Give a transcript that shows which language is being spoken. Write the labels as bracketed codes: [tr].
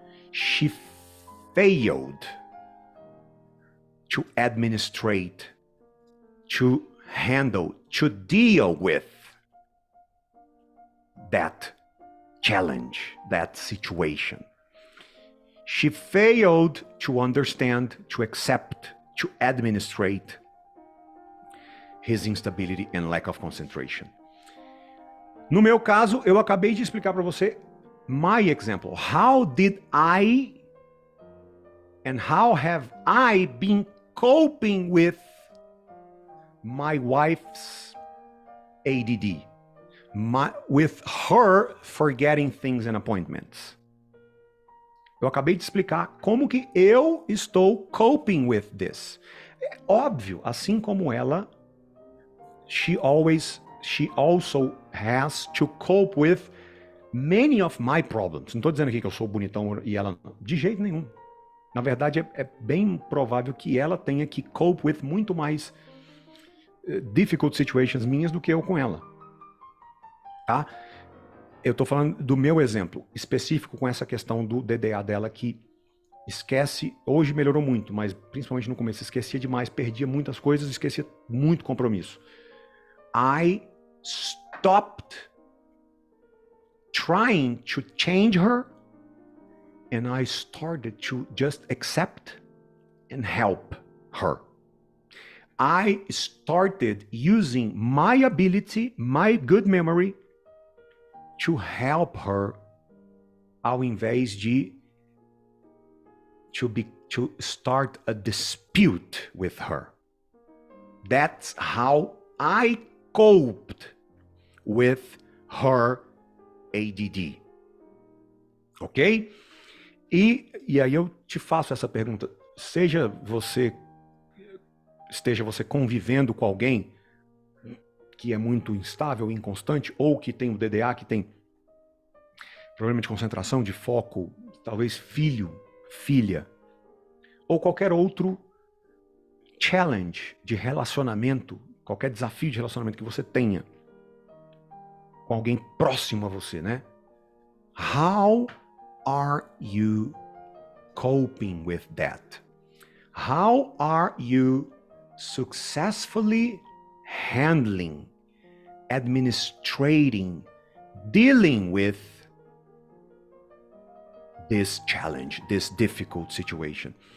[en] She failed to administrate, to handle, to deal with that challenge, that situation. She failed to understand, to accept, to administrate his instability and lack of concentration. [pt] No meu caso, eu acabei de explicar para você [en] my example. How did I and how have I been coping with my wife's ADD? With her forgetting things and appointments. [pt] Eu acabei de explicar como que eu estou [en] coping with this. [pt] É óbvio, assim como ela, [en] she also has to cope with many of my problems. [pt] Não estou dizendo aqui que eu sou bonitão e ela não. De jeito nenhum. Na verdade, é bem provável que ela tenha que [en] cope with [pt] muito mais [en] difficult situations [pt] minhas do que eu com ela. Tá? Eu estou falando do meu exemplo específico com essa questão do DDA dela, que esquece, hoje melhorou muito, mas principalmente no começo, esquecia demais, perdia muitas coisas, esquecia muito compromisso. [en] I stopped trying to change her and I started to just accept and help her. I started using my ability, my good memory, to help her, [pt] ao invés de [en] to start a dispute with her. That's how I coped with her ADD. Ok? [pt] E aí eu te faço essa pergunta. Esteja você convivendo com alguém que é muito instável, inconstante, ou que tem o DDA, que tem problema de concentração, de foco, talvez filho, filha, ou qualquer outro challenge de relacionamento, qualquer desafio de relacionamento que você tenha com alguém próximo a você, né? [en] How are you coping with that? How are you successfully handling, administrating, dealing with this challenge, this difficult situation?